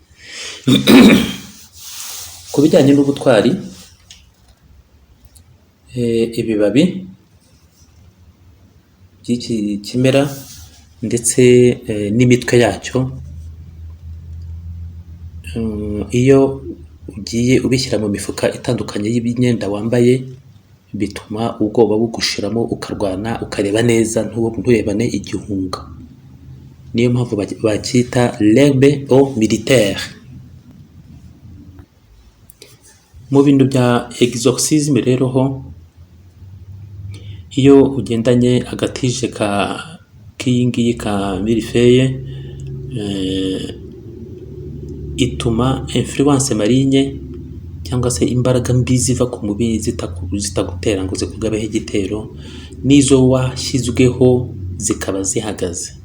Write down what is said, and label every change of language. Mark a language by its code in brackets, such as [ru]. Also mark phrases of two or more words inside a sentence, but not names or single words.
[rw] Ku bijyanye n'ubutwari, ibibabi by'iki kimera ndetse n'imitwe yacyo, iyo ugiye ubishyira mu mifuka itandukanye y'imyenda wambaye, bituma ubwoba bugushiramo, ukarwana, ukareba neza, nturebane igihunga. Niyo mpamvu bacyita [fr] l'herbe au militaire. [rw] Mu bintu bya exorcisme rero ho, iyo ugendanye agatije k'iyi ngiyi ka milifeye, ituma [fr] influence marine [rw] cyangwa se imbaraga mbi ziva ku mubiri zitagutera ngo zikugabeho igitero, n'izo washyizweho zikaba zihagaze.